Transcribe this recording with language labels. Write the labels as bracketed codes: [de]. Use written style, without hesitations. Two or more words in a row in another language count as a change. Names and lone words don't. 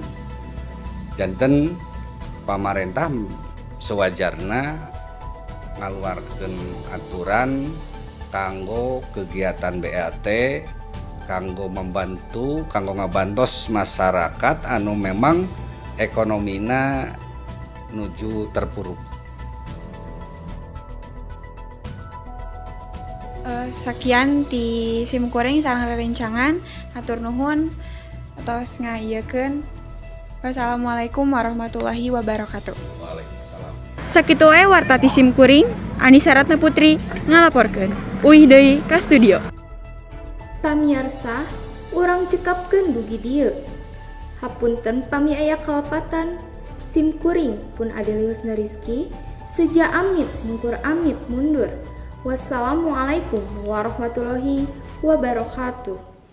[su] Janten pamarentah sewajarna ngaluarkeun aturan kanggo kegiatan BLT kanggo membantu, kanggo ngabantos masyarakat anu memang ekonomina nuju terpuruk. Sakian ti simkuring sareng rerencangan, hatur nuhun atos ngaiekeun. [ar] والسلام عليكم ورحمة الله وبركاته. وعليكم السلام. [su] Sakitu wae warta ti simkuring, Anisa Ratna Putri ngalaporkeun. Uih deui ka studio. Pamirsa, urang cekapkeun dugi dieu. Hapunten pami aya kalapatan. Simkuring pun Adelia Husna Rizky seja amit mungkur amit mundur. [ar] والسلام عليكم ورحمة الله وبركاته.